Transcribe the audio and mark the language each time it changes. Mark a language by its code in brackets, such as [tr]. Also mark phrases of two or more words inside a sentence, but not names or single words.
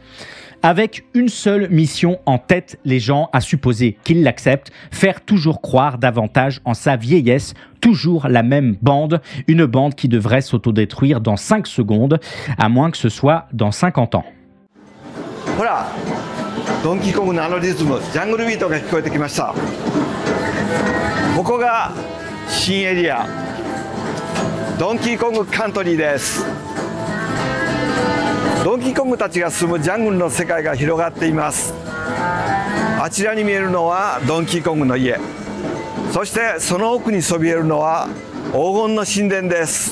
[fr] Avec une seule mission en tête, les gens, à supposer qu'ils l'acceptent, faire toujours croire davantage en sa vieillesse, toujours la même bande, une bande qui devrait s'autodétruire dans 5 secondes, à moins que ce soit dans 50 ans. [ja] Voilà, Donkey Kong のリズム、ジャングルビートが聞こえてきました。ここが新エリア、ドンキーコングカントリーです。ドンキーコングたちが住むジャングルの世界が広がっています。あちらに見えるのはドンキーコングの家、そしてその奥にそびえるのは黄金の神殿です。